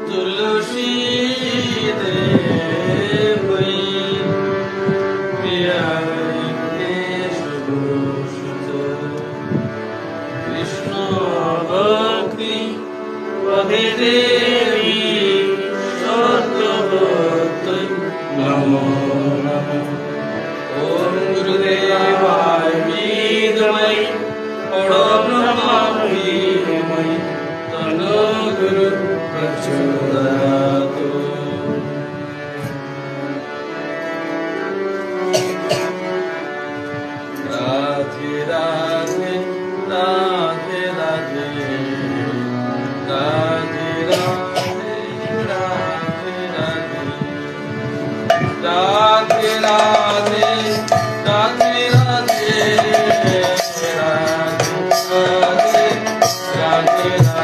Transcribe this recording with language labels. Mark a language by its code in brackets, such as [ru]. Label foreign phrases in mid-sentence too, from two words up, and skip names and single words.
[sa] तुलसी देवै प्रिया वेंकटेशभूषित कृष्ण भक्ति पदे देवी सत्यवतै नमो नमः। ओम गुरुदेवाय विद्महे परब्रह्मणे धीमहि तन्नो गुरु प्रचोदयात्। राधे राधे राधे राधे राधे राधे राधे राधे राधे राधे राधे राधे